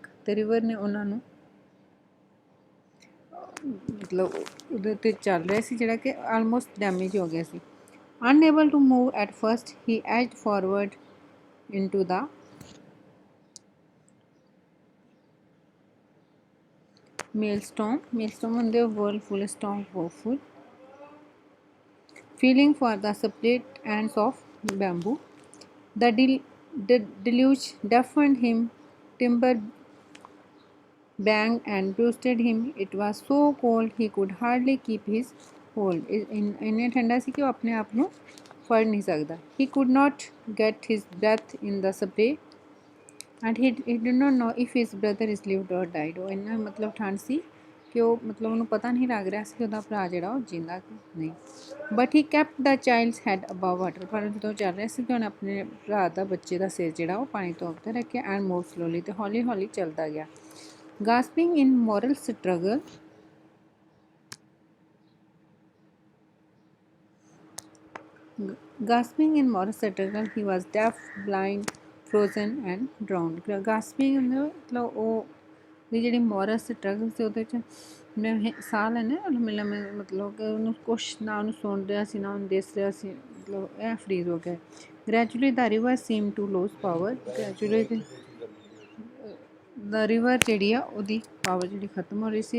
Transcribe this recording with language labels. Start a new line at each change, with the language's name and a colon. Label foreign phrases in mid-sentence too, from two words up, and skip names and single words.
Punjabi: ਤੇ ਰਿਵਰ ਨੇ ਉਹਨਾਂ ਨੂੰ ਮਤਲਬ ਉਹਦੇ ਉੱਤੇ ਚੱਲ ਰਿਹਾ ਸੀ ਜਿਹੜਾ ਕਿ ਆਲਮੋਸਟ ਡੈਮੇਜ ਹੋ ਗਿਆ ਸੀ।
English: Unable to move at first he edged forward into the maelstrom. ਮੇਲਸਟੋਮ ਹੁੰਦੇ whirlpool, storm, powerful. Feeling for the split ends of bamboo. The deluge deafened him, timber banged and bruised him. It was so cold he could hardly keep his hold.
Punjabi: ਇੰਨੇ ਠੰਡਾ ਸੀ ਕਿ ਉਹ ਆਪਣੇ ਆਪ ਨੂੰ ਫੜ ਨਹੀਂ ਸਕਦਾ।
English: He could not get his breath in the spray and he did not know if his brother is lived or died.
Punjabi: ਉਹ ਇੰਨਾ ਮਤਲਬ ਠੰਡ ਸੀ ਕਿ ਉਹ ਮਤਲਬ ਉਹਨੂੰ ਪਤਾ ਨਹੀਂ ਲੱਗ ਰਿਹਾ ਸੀ ਕਿ ਉਹਦਾ ਭਰਾ ਜਿਹੜਾ ਉਹ ਜਿੰਦਾ ਕਿ ਨਹੀਂ।
English: But he kept the child's head above water.
Punjabi: ਪਰ ਜਦੋਂ ਚੱਲ ਰਿਹਾ ਸੀ ਕਿ ਉਹਨੇ ਆਪਣੇ ਭਰਾ ਦਾ, ਬੱਚੇ ਦਾ ਸਿਰ ਜਿਹੜਾ ਉਹ ਪਾਣੀ ਤੋਂ ਉੱਤੇ ਰੱਖਿਆ।
English: and move slowly,
Punjabi: ਤੇ ਹੌਲੀ ਹੌਲੀ ਚੱਲਦਾ ਗਿਆ।
English: gasping in moral struggle, he was deaf, blind, frozen and drowned.
Punjabi: Gasping ਮਤਲਬ ਉਹ ਦੀ ਜਿਹੜੀ
English: moral struggle
Punjabi: ਸੀ ਉਹਦੇ 'ਚ ਮੈਂ ਸਾਹ ਲੈਣਾ ਮਤਲਬ ਕਿ ਉਹਨੂੰ ਕੁਛ ਨਾ ਉਹਨੂੰ ਸੁਣ ਰਿਹਾ ਸੀ ਨਾ ਉਹਨੂੰ ਦਿਸ ਰਿਹਾ ਸੀ, ਮਤਲਬ ਇਹ ਫਰੀਜ਼ ਹੋ ਗਿਆ।
English: Gradually the river seemed to lose power. gradually the river
Punjabi: ਜਿਹੜੀ ਆ ਉਹਦੀ ਪਾਵਰ ਜਿਹੜੀ ਖਤਮ ਹੋ ਰਹੀ ਸੀ।